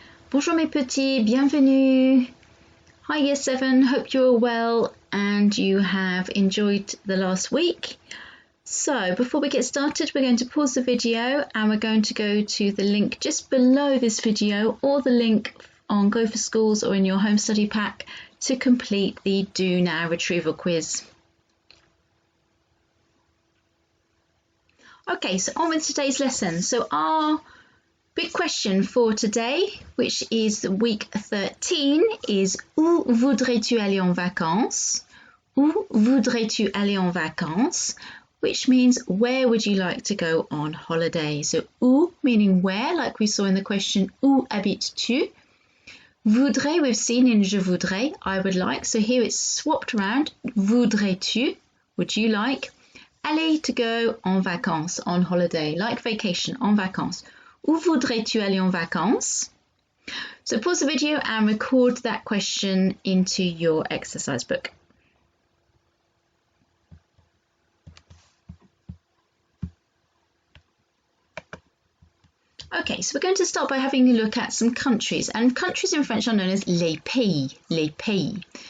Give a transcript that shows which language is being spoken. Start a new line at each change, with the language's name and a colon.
French: Bonjour mes petits, bienvenue.
English: Hi Year 7, hope you're well and you have enjoyed the last week. So before we get started, we're going to pause the video and we're going to go to the link just below this video or the link on Go for Schools or in your home study pack to complete the Do Now retrieval quiz. Okay, so on with today's lesson. So our big question for today, which is week 13, is
French: Où voudrais-tu aller en vacances? Où voudrais-tu aller en vacances?
English: Which means where would you like to go on holiday? So où meaning where, like we saw in the question,
French: où habites-tu?
English: Voudrais we've seen in
French: je voudrais,
English: I would like. So here it's swapped around. Voudrais-tu, would you like? Aller to go en vacances, on holiday, like vacation, en vacances.
French: Où voudrais-tu aller en vacances?
English: So pause the video and record that question into your exercise book. Okay, so we're going to start by having a look at some countries, and countries in French are known as
French: les pays, les pays.